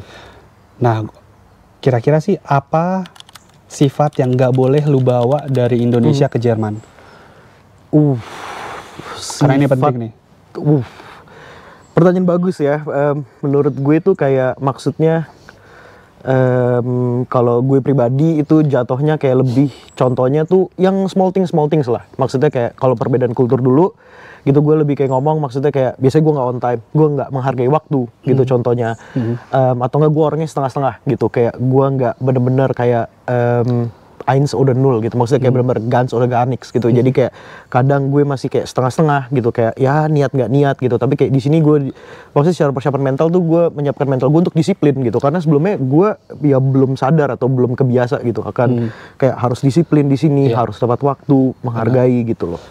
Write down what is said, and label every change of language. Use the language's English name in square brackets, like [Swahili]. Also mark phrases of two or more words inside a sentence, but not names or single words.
[Indonesian] Nah, kira-kira sih apa sifat yang nggak boleh lu bawa dari Indonesia ke Jerman? Karena ini penting nih. Pertanyaan bagus ya. Menurut gue tuh kayak maksudnya kalau gue pribadi itu jatuhnya kayak lebih, contohnya tuh yang [English] small things [Indonesian] lah. Maksudnya kayak kalau perbedaan kultur dulu gitu, gue lebih kayak ngomong, maksudnya kayak biasanya gue nggak [English] on time, [Indonesian] gue nggak menghargai waktu gitu contohnya. Atau nggak gue orangnya setengah-setengah gitu, kayak gue nggak bener-bener kayak [German] eins oder null [Indonesian] gitu, maksudnya kayak bener-bener [German] ganz oder gar nichts [Indonesian] gitu. Jadi kayak kadang gue masih kayak setengah-setengah gitu, kayak ya niat nggak niat gitu. Tapi kayak di sini gue maksudnya secara persiapan mental tuh gue menyiapkan mental gue untuk disiplin gitu, karena sebelumnya gue ya belum sadar atau belum kebiasa gitu akan kayak harus disiplin di sini, harus tepat waktu, menghargai gitu loh.